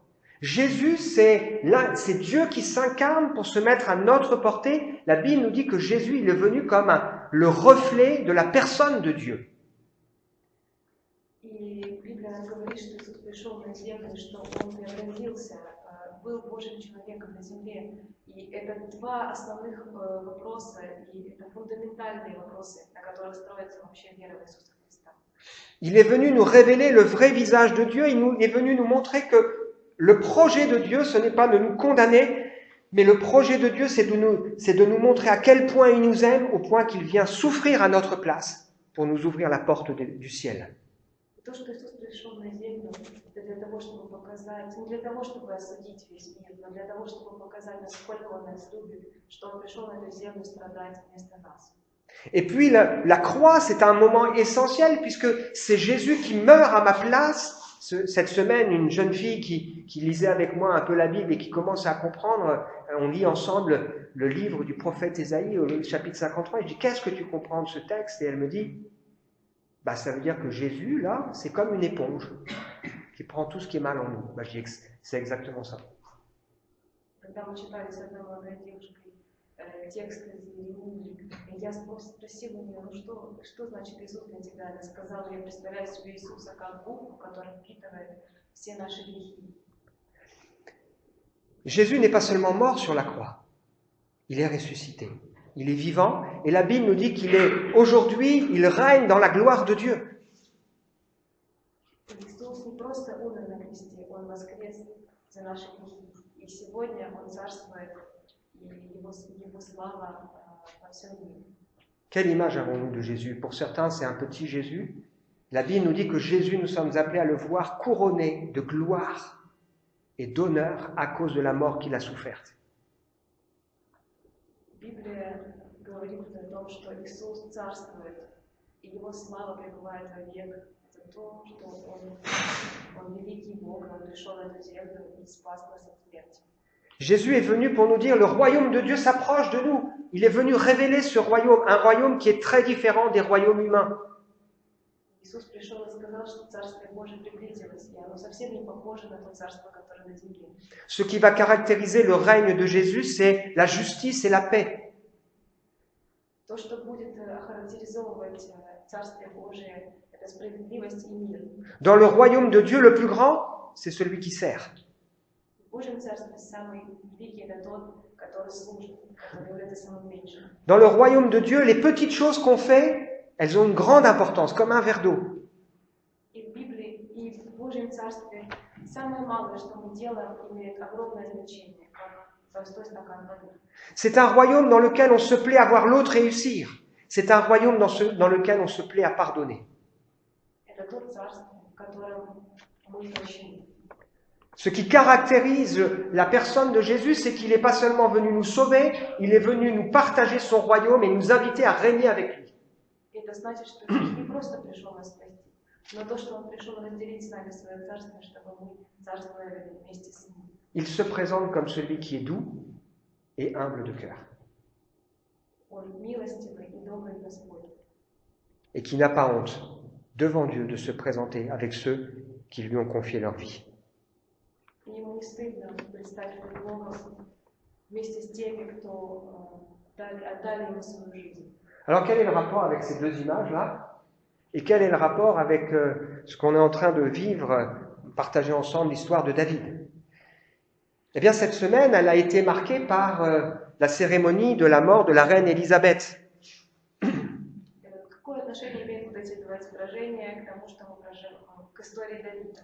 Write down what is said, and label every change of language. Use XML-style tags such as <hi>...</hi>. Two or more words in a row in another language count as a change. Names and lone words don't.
<fr>Jésus, c'est Dieu qui s'incarne pour se mettre à notre portée. La Bible nous dit que Jésus, il est venu comme le reflet de la personne de Dieu.</fr> <ru>И Библия нам говорит, что Иисус пришел на землю, что Он преобразился, был Божьим человеком на земле. И это два основных вопроса, и это фундаментальные вопросы, на которых строится вообще вера в Иисуса Христа.</ru> <fr>Il est venu nous révéler le vrai visage de Dieu. Il est venu nous montrer que le projet de Dieu, ce n'est pas de nous condamner, mais le projet de Dieu, c'est de nous montrer à quel point il nous aime, au point qu'il vient souffrir à notre place pour nous ouvrir la porte du ciel.</fr> <ru>То, что Иисус пришел на землю, это для того, чтобы показать, не для того, чтобы осудить весь мир, но для того, чтобы показать, насколько Он нас любит, что Он пришел на эту землю страдать вместо нас.</ru> <fr>Et puis la croix, c'est un moment essentiel puisque c'est Jésus qui meurt à ma place. Cette semaine, une jeune fille qui lisait avec moi un peu la Bible et qui commence à comprendre, on lit ensemble le livre du prophète Ésaïe au chapitre 53. Et je dis, qu'est-ce que tu comprends de ce texte? Et elle me dit, ça veut dire que Jésus, là, c'est comme une éponge qui prend tout ce qui est mal en nous. Je dis que c'est exactement ça.</fr> <ru>Когда мы читали с одной молодой девушкой текст из Иеремии, я спросила у нее, что значит Иисус для тебя? Она сказала, я представляю себе Иисуса как губку, которая впитывает все наши грехи.</ru> <fr>Jésus n'est pas seulement mort sur la croix, il est ressuscité. Il est vivant, et la Bible nous dit qu'il est, aujourd'hui, il règne dans la gloire de Dieu.</fr> <ru>Иисус не просто умер на кресте, Он воскрес за наши грехи. И сегодня Он царствует, и Его слава во всем мире.</ru> <fr>Quelle image avons-nous de Jésus? Pour certains, c'est un petit Jésus. La Bible nous dit que Jésus, nous sommes appelés à le voir couronné de gloire et d'honneur à cause de la mort qu'il a soufferte.</fr> <ru>Библия говорит о том, что Иисус царствует, и Его слава пребывает вовек. Это то, что Он великий Бог, Он пришел на эту землю и спас нас от смерти.</ru> <fr>Jésus est venu pour nous dire, le royaume de Dieu s'approche de nous. Il est venu révéler ce royaume, un royaume qui est très différent des royaumes humains.</fr> <ru>Иисус пришел и сказал, что Царствие Божие приблизилось, и оно совсем не похоже на то царство, которое на земле.</ru> <fr>Ce qui va caractériser le règne de Jésus, c'est la justice et la paix.</fr> <ru>То, что будет охарактеризовывать Царствие Божие, это справедливость и мир.</ru> <fr>Dans le royaume de Dieu, le plus grand, c'est celui qui sert.</fr> <ru>В Божьем Царстве самый великий это тот, который служит, который является самым меньшим.</ru> <fr>Dans le royaume de Dieu, les petites choses qu'on fait, elles ont une grande importance, comme un verre d'eau.</fr> <ru>И в Библии, и в Божьем Царстве самое малое, что мы делаем, имеет огромное значение, как простой стакан воды.</ru> <fr>C'est un royaume dans lequel on se plaît à voir l'autre réussir. C'est un royaume dans lequel on se plaît à pardonner.</fr> <ru>Это тот царство, в котором мы прощены.</ru> <fr>Ce qui caractérise la personne de Jésus, c'est qu'il n'est pas seulement venu nous sauver, il est venu nous partager son royaume et nous inviter à régner avec lui.</fr> <ru>Это значит, что Иисус не просто пришел нас спасти, но то, что Он пришел разделить с нами свое царство, чтобы мы царствовали вместе с Ним.</ru> <fr>Il se présente comme celui qui est doux et humble de cœur.</fr> <ru>Он милостивый и добрый Господь.</ru> <fr>Et qui n'a pas honte devant Dieu de se présenter avec ceux qui lui ont confié leur vie.</fr> <ru>И ему не стыдно предстать перед Богом вместе с теми, кто отдали ему свою жизнь.</ru> <fr>Alors quel est le rapport avec ces deux images-là? Et quel est le rapport avec ce qu'on est en train de vivre, partager ensemble l'histoire de David? Eh bien, cette semaine, elle a été marquée par la cérémonie de la mort de la reine Élisabeth.</fr> <ru>Какое отношение имеют вот эти два изображения к тому, что мы прожили, к истории Давида?</ru>